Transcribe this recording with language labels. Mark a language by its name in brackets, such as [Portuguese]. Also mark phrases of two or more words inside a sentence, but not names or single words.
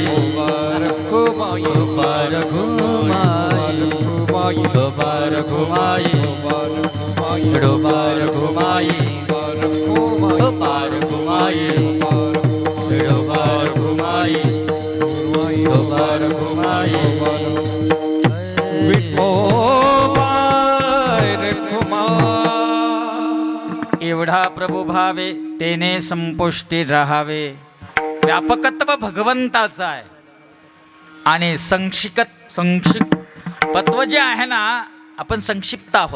[Marathi] विठोबा रखुमाई विठोबा रखुमाई विठोबा रखुमाई विठोबा रखुमाई विठोबा रखुमाई विठोबा रखुमाई विठोबा रखुमाई एवढा प्रभू भावे तेने संपुष्टी राहावे. व्यापकत्व भगवंताचं आहे आणि संक्षिप्तत्व जे आहे ना, आपण संक्षिप्त आहोत.